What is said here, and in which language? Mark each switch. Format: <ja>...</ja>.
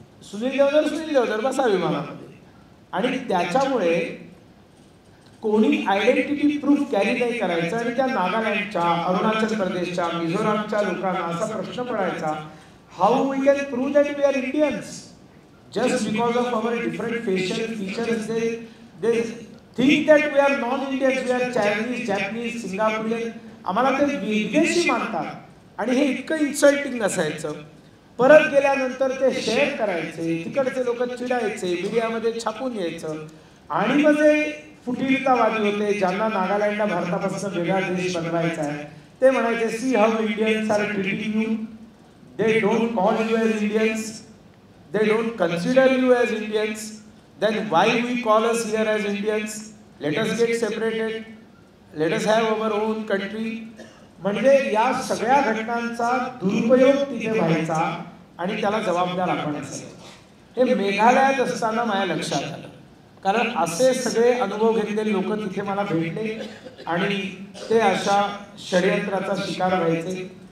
<mr>सुनील देवधर बसा विमानामध्ये. आणि त्याच्यामुळे कोणी आयडेंटिटी प्रूफ कॅरी नाही करायचं. आणि त्या नागालँडच्या, अरुणाचल प्रदेशच्या, मिझोरामच्या लोकांना असा प्रश्न पडायचा,</mr> <en>How we can prove that we are Indians just because of our different facial features. They think that we are non-Indians, we are Chinese, Japanese, Singaporean.</en> <mr>आम्हाला ते विदेशी मानतात आणि हे इतकं इन्सल्टिंग असायचं. परत गेल्यानंतर ते शेअर करायचे, तिकडचे लोक चिडायचे, मीडियामध्ये छापून यायचं. आणि मग जे फुटीरतावादी होते, ज्यांना नागालँडला भारतापासून वेगळा देश बनवायचा आहे, ते म्हणायचे,</mr> <en>See how Indians are treating you, they don't call you as Indians, they don't consider you as Indians, then why we call us here as Indians? Let us get separated, let us have our own country.</en> <mr>म्हणजे या सगळ्या घटनांचा दुरुपयोग तिथे व्हायचा आणि त्याला जबाबदार आपण असायचो. हे मेघालयात असताना माझ्या लक्षात आलं, कारण असे सगळे अनुभव घेतलेले लोक तिथे मला भेटले आणि ते अशा षडयंत्राचा शिकार व्हायचे.</mr>